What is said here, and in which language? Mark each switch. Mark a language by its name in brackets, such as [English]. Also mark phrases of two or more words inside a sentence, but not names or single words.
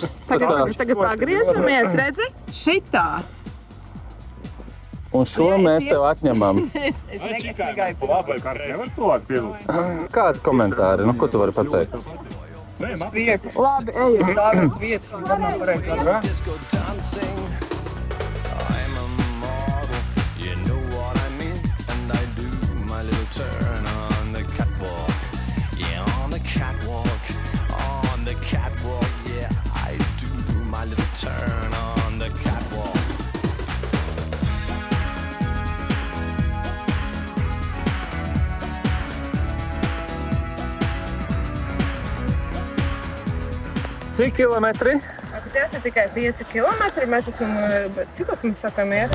[Latvian] Tagad pagriežamies, redzi? Šitā. Un šo mēs tev atņemam. Es negaidu. Labi, kā nevar cilvēku piedalīt? Kādi komentāri? Nu, ko tu vari pateikt? Labi, ej uz tādas vietas un tad nav pareizi. [English] Disco dancing, I'm a model, you know what I mean, and I do my little turn on the catwalk, yeah, on the catwalk, yeah, I do my little turn on the catwalk. [Latvian] Cik kilometri? Tas ir tikai 5 kilometri. Mēs esam, cikos mēs sākam iet?